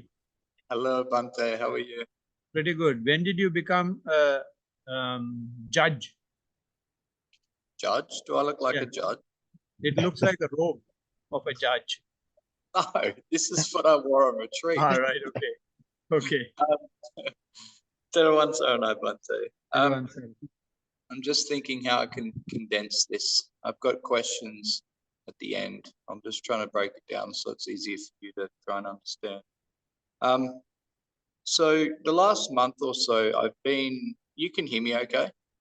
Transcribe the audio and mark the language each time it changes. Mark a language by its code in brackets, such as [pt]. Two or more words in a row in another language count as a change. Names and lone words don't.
[en] Hello, Bante. How are you? Pretty good. When did you become a judge? Judge? Do I look like Yeah. a judge? It looks like a robe of a judge. No, this is what I wore on retreat. All right. Okay. Okay. [si] Teruwan Saranai, Bante. [en] Everyone said. I'm just thinking how I can condense this. I've got questions at the end. I'm just trying to break it down so it's easier for you to try and understand. So the last month or so, you can hear me okay?